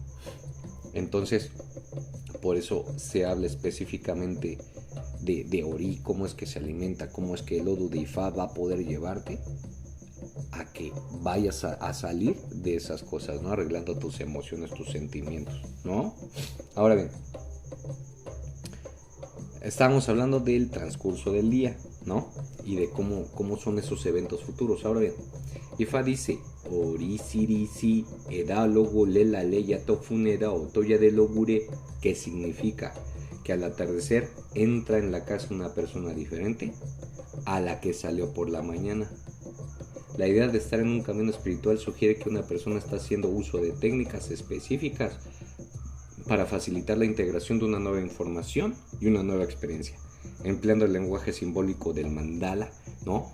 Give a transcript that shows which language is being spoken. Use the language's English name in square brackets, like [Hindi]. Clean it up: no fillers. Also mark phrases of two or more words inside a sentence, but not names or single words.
[Spanish] Entonces, por eso se habla específicamente de Ori, cómo es que se alimenta, cómo es que el Odu de Ifá va a poder llevarte a que vayas a salir de esas cosas, ¿no? Arreglando tus emociones, tus sentimientos, ¿no? Ahora bien, estábamos hablando del transcurso del día, ¿no? Y de cómo son esos eventos futuros. Ahora bien, Ifá dice, [Yoruba] Ori sirisi edalogo lela leya tofunera otoya de logure, [Spanish] que significa que al atardecer entra en la casa una persona diferente a la que salió por la mañana. La idea de estar en un camino espiritual sugiere que una persona está haciendo uso de técnicas específicas para facilitar la integración de una nueva información y una nueva experiencia, empleando el lenguaje simbólico del mandala, ¿no?